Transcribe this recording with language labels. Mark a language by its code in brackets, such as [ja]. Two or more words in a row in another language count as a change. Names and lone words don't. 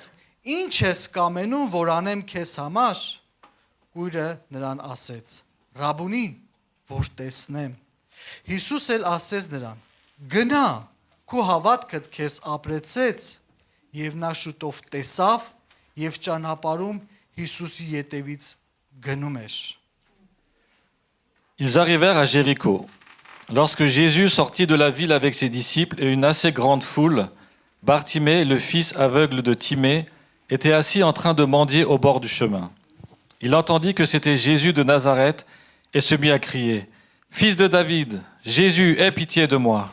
[hy] Ինչ ես կամենում, որ անեմ քեզ համար։ Կույրը նրան ասեց. Ռաբունի, որ տեսնեմ։ Հիսուս էլ ասեց նրան. Գնա, քո հավատքդ քեզ ապրեցեց։ Եվ նա շուտով տեսավ եւ ճանապարհում Հիսուսի ետևից գնում էր։ [fr] Ils arrivèrent à Jéricho. Lorsque Jésus sortit de la ville avec ses disciples et une assez grande foule, Bartimée, le fils aveugle de Timée, était assis en train de mendier au bord du chemin. Il entendit que c'était Jésus de Nazareth et se mit à crier « Fils de David, Jésus, aie pitié de moi !»